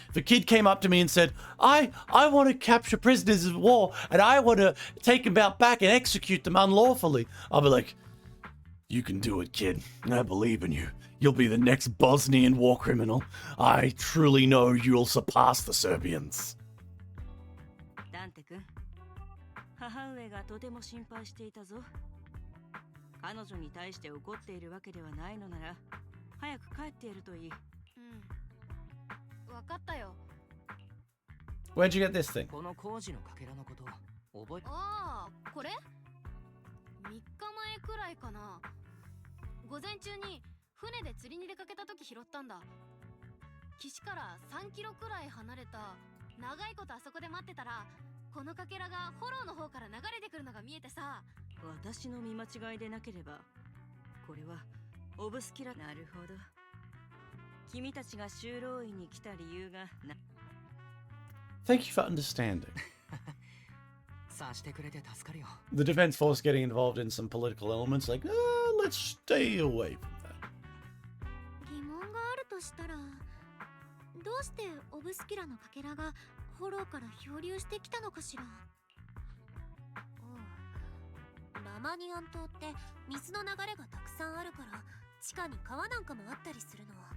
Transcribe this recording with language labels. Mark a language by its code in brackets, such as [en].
[en] If a kid came up to me and said, I want to capture prisoners of war, and I want to take them out back and execute them unlawfully, I'll be like, you can do it, kid. I believe in you. You'll be the next Bosnian war criminal. I truly know you'll surpass the Serbians. [ja] 母上がとても心配していたぞ。彼女に対して怒っているわけではないのなら早く帰ってやるといい。わかったよ。 [en] Where'd you get this thing? [ja] この工事のかけらのこと覚えて。ああ、これ3日前くらいかな。午前中に船で釣りに出かけた時拾ったんだ。岸から3キロくらい離れた長いことあそこで待ってたら、このかけらがフォローの方から流れてくるのが見えてさ。私の見間違いでなければこれはオブスキュラ。なるほど。君たちが修道院に来た理由がな。 [en] Thank you for understanding. [ja] さしてくれて助かるよ。 [en] The Defense Force getting involved in some political elements, like, let's stay away from that. [ja] 疑問があるとしたら、どうしてオブスキュラのかけらがフォローから漂流してきたのかしら。ラマニアン島って水の流れがたくさんあるから地下に川なんかもあったりするの。